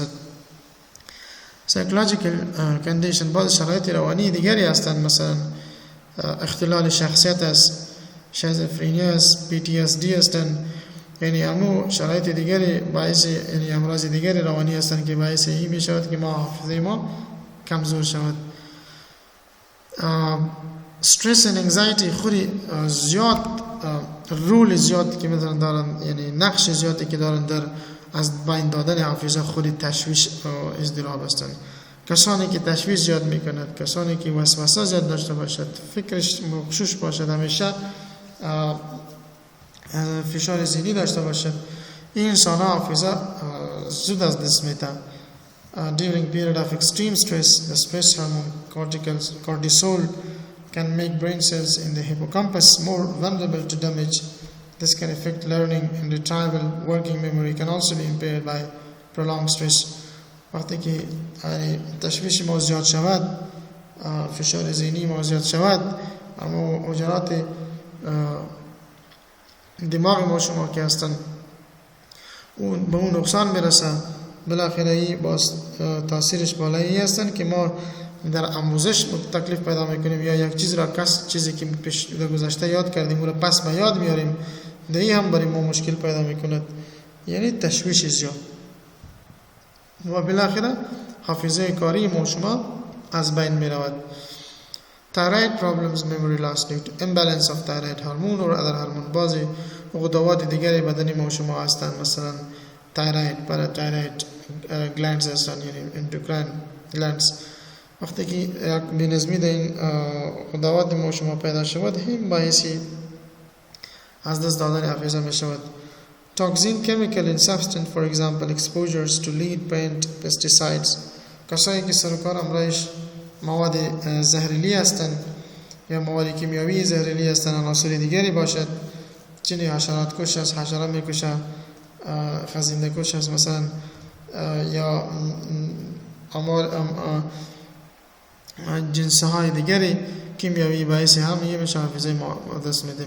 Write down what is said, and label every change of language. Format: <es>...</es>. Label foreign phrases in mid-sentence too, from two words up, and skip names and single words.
<en>psychological condition،</en> <fa>بعض شرایط روانی دیگری هستند، مثلا اختلال شخصیت است، شیزوفرنیا است، PTSD هستند، یعنی امو شرایط دیگری باعث، یعنی امراض دیگری روانی هستند که باعث این می شود که ما حافظه ما کمزور شود.</fa> <en>stress and anxiety</en> <fa>خودی زیاد رول زیادی که مثلا دارن، یعنی نقش زیادی که دارن در از بین دادن حافظه خودی تشویش و اضطراب هستند. کسانی که تشویش زیاد میکند، کسانی که وسوسه زیاد داشته باشد، فکرش مغشوش باشد، همیشه فشار ذهنی داشته باشد، این انسان حافظه زود از دست میده.</fa> <en>during period of extreme stress, the stress hormone cortisol can make brain cells in the hippocampus more vulnerable to damage. This can affect learning and retrieval. Working memory can also be impaired by prolonged stress.</en> <fa>وقتی که تشویش ما زیاد شود، فشار ذهنی ما زیاد شود، اما حجرات دماغ ما شما که هستن اون به اون نقصان میرسه، بالاخره باز تاثیرش بالایی هستن که ما در آموزش تکلیف پیدا میکنیم یا یک چیز را چیزی که پیش گذشته یاد کردیم اون را پس به یاد میاریم، دیگه هم برای ما مشکل پیدا میکند، یعنی تشویش زیاد و بالاخره حافظه کاری ما شما از بین میرود.</fa> <en>Thyroid problems, memory loss due to imbalance of thyroid hormone or other hormone.</en> <fa>بعضی غدوات دیگری بدنی ما شما هستند، مثلا</fa> <en>thyroid، parathyroid glands</en> <fa>هستند، یعنی</fa> <en>endocrine glands.</en> <fa>وقتی که یک بی‌نظمی در این غدوات ما شما پیدا شود، هم باعثی از دست دادن حافظه می شود.</fa> <en>Toxin chemical in substance, for example exposures to lead paint pesticides.</en> <fa>کسایی که سرکار امرایش مواد زهریلی هستند یا مواد کیمیایی زهریلی هستند، عناصر دیگری باشد، چنین حشرات کش است، حشره میکشه، خزنده کش است مثلا، یا جنس های دیگری کیمیایی باعث هم یه میشه حافظه ما دست میدیم.</fa>